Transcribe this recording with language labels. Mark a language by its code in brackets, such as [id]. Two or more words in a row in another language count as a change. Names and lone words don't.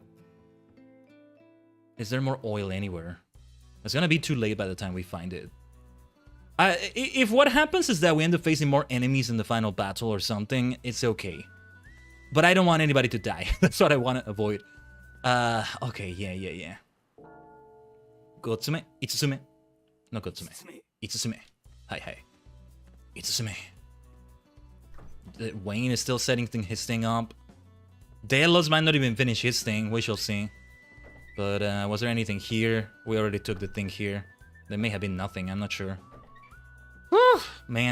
[en] Is there more oil anywhere? It's gonna be too late by the time we find it. If what happens is that we end up facing more enemies in the final battle or something, it's okay. But I don't want anybody to die. That's what I want to avoid. Okay, yeah. Gotsume, Itsusume. No Gotsume. Itsusume. Hi. Itsusume. Wayne is still setting his thing up. Delos might not even finish his thing. We shall see. But was there anything here? We already took the thing here. There may have been nothing. I'm not sure. Whew, man.